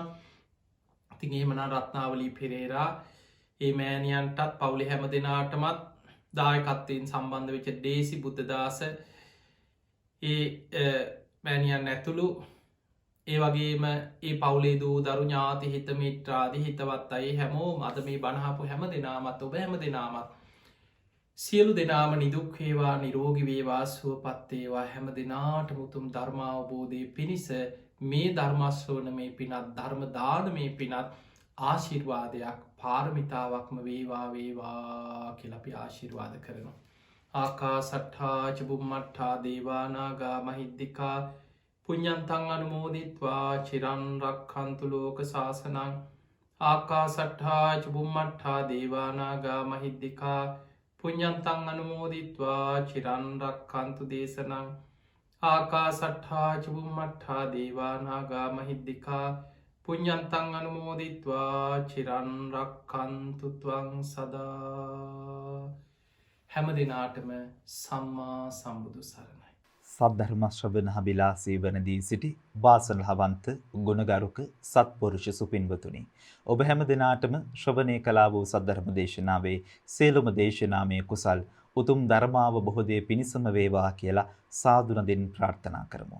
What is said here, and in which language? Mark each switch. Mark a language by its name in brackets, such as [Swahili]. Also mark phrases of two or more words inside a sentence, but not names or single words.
[Sinhala] ඉතින් එහෙමනම් රත්නාවලී පෙරේරා ඒ මෑණියන්ටත් පවුලේ හැම දෙනාටමත් දායකත්වයෙන් සම්බන්ධ වෙච්ච දේසි බුද්ධදාස ඒ මෑණියන් ඇතුළු ඒ වගේම ඒ පවුලේ දූ දරු ඥාති හිත මිත්‍රාදී හිතවත් අය හැමෝම අද මේ බණහපු හැම දෙනාමත් ඔබ හැම දෙනාමත් සියලු දෙනාම නිදුක් වේවා, නිරෝගී වේවා, සුවපත් වේවා. හැම දෙනාටම උතුම් ධර්මාවබෝධයේ පිණිස මේ ධර්ම ශ්‍රවණමේ පිනත්, ධර්ම දානමේ පිනත් ආශිර්වාදයක් පාරමිතාවක්ම වේවා වේවා කියලා අපි ආශිර්වාද කරනවා. [Pali] ආකාසට්ඨා ච බුම්මට්ඨා දේවානාගා මහිද්దికා පුඤ්ඤන්තං අනුමෝදිත්වා චිරන් රක්ඛන්තු ලෝක සාසනං. ආකාසට්ඨා ච බුම්මට්ඨා දේවානාගා මහිද්దికා පුඤ්ඤන්තං අනුමෝදිත්වා චිරන් රක්ඛන්තු දේශනං. ආකාසට්ඨා ච බුම්මට්ඨා දේවානාගා මහිද්దికා පුඤ්ඤන්තං අනුමෝදිත්වා චිරන් රක්ඛන්තු ත්වං සදා. [Sinhala] හැම දිනාටම සම්මා සම්බුදු සරණයි. සද්ධර්ම ශ්‍රවණහබිලාසී වනදී සිටි වාසනාවන්ත ගුණගරුක සත්පුරුෂ සුපින්වතුනි, ඔබ හැම දිනාටම ශ්‍රවණය කළා වූ සද්ධර්ම දේශනාවේ සියලුම දේශනාමය කුසල් උතුම් ධර්මාවබෝධයේ පිණසම වේවා කියලා සාදු නදින් ප්‍රාර්ථනා කරමු.